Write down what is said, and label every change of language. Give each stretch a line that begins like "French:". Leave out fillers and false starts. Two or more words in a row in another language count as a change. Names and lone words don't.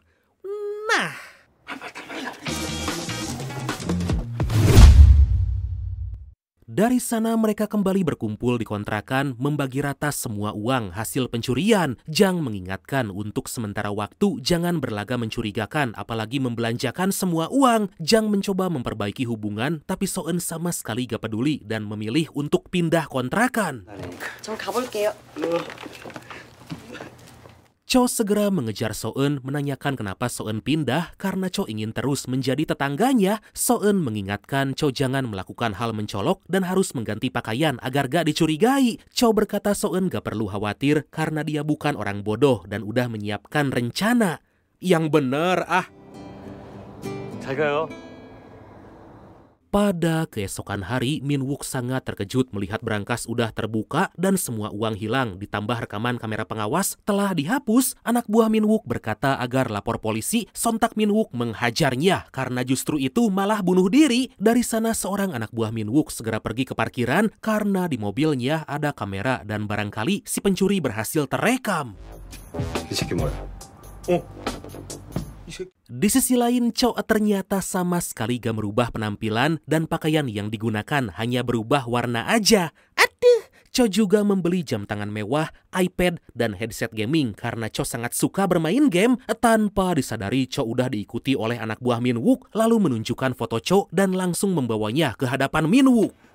Indonesian: Nah, dari sana mereka kembali berkumpul di kontrakan membagi rata semua uang hasil pencurian. Jang mengingatkan untuk sementara waktu jangan berlaga mencurigakan apalagi membelanjakan semua uang. Jang mencoba memperbaiki hubungan tapi So-eun sama sekali gak peduli dan memilih untuk pindah kontrakan.
Korean: 저 가볼게요.
Indonesian: Cho segera mengejar So-eun menanyakan kenapa So-eun pindah karena Cho ingin terus menjadi tetangganya. So-eun mengingatkan Cho jangan melakukan hal mencolok dan harus mengganti pakaian agar gak dicurigai. Cho berkata So-eun gak perlu khawatir karena dia bukan orang bodoh dan udah menyiapkan rencana. Yang bener
Korean: 잘 가요.
Indonesian: Pada keesokan hari, Min-wook sangat terkejut melihat brankas udah terbuka dan semua uang hilang ditambah rekaman kamera pengawas telah dihapus. Anak buah Min-wook berkata agar lapor polisi, sontak Min-wook menghajarnya karena justru itu malah bunuh diri. Dari sana seorang anak buah Min-wook segera pergi ke parkiran karena di mobilnya ada kamera dan barangkali si pencuri berhasil terekam.
Korean: 이 새끼 뭐야?
Indonesian: Di sisi lain, Cho ternyata sama sekali gak merubah penampilan dan pakaian yang digunakan hanya berubah warna aja. Aduh, Cho juga membeli jam tangan mewah, iPad, dan headset gaming karena Cho sangat suka bermain game. Tanpa disadari, Cho udah diikuti oleh anak buah Min Wook, lalu menunjukkan foto Cho dan langsung membawanya ke hadapan Min Wook.